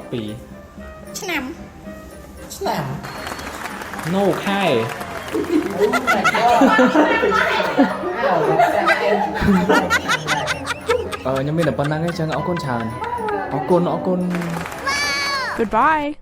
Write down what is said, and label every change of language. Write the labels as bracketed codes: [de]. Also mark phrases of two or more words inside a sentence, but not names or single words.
[km] ឆ្នាំ ឆ្នាំ no ខែ [en] Oh my god [km] ខ្ញុំមានតែប៉ុណ្្នឹងឯងចឹងអរគុណច្រើនអរគុណ [en] goodbye